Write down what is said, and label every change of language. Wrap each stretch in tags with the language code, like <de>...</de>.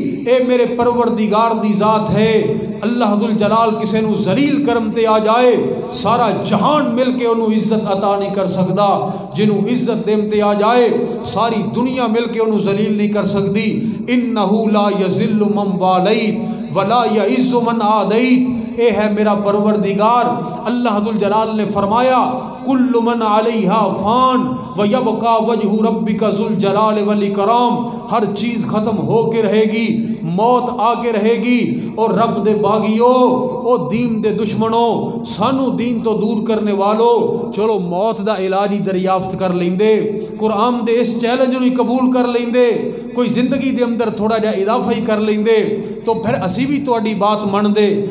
<pa>اے میرے پروردگار دی ذات ہے. اللہ ذوالجلال کسے نو ذلیل کرم تے آ جائے سارا جہان مل کے انہوں عزت عطا نہیں کر سکدا. جنہوں عزت دیم تے آ جائے ساری دنیا مل کے انہوں ذلیل نہیں کر سکدی.</pa> <ar>انہ لا یذل من والیت ولا یعز من عادیت.</ar> <pa>اے ہے میرا پروردگار. اللہ ذوالجلال نے فرمایا</pa> <ar>کل من علیہا فان ویبقى وجہ ربک ذوالجلال والاکرام.</ar> <ur>ہر چیز ختم ہو کے رہے گی, موت آ کے رہے گی.</ur> <pa>اور رب دے باغیو, او دین دے دشمنوں, سانو دین تو دور کرنے والو, چلو موت دا علاج ہی دریافت کر لیندے, قرآن دے اس چیلنج نو قبول کر لیندے, کوئی زندگی دے اندر تھوڑا جا اضافہ ہی کر لیندے تو پھر اسی بھی تہاڈی بات من دے.</pa>